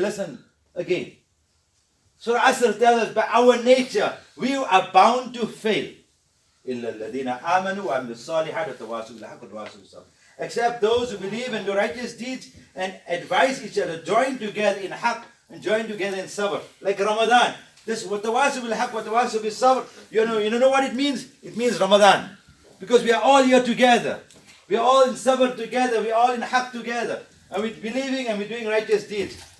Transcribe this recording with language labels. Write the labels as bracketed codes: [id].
[en] Listen again. Surah Asr tells us, by our nature, we are bound to fail. [ar] إِلَّا الَّذِينَ آمَنُوا وَعَمِلُوا الصَّالِحَاتِ وَتَوَاصَوْا بِالْحَقِّ وَتَوَاصَوْا بِالصَّبْرِ. [en] Except those who believe and do righteous deeds and advise each other, join together in haqq and join together in sabr. Like Ramadan. This [ar] وَتَوَاصَوْا بِالْحَقِّ وَتَوَاصَوْا بِالصَّبْر. [en] You know what it means? It means Ramadan. Because we are all here together. We are all in sabr together. We are all in haqq together. And we're believing and we're doing righteous deeds.